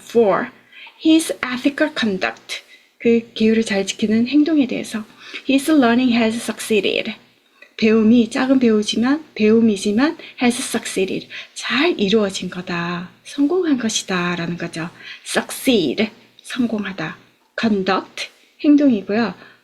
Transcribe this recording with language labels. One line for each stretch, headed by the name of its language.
English: for his ethical conduct,
Korean: 그 계율을 잘 지키는 행동에 대해서.
English: His learning has succeeded.
Korean: 배움이 작은 배움이지만
English: has succeeded.
Korean: 잘 이루어진 거다. 성공한 것이다. 라는 거죠. succeed, 성공하다. conduct, 행동이고요.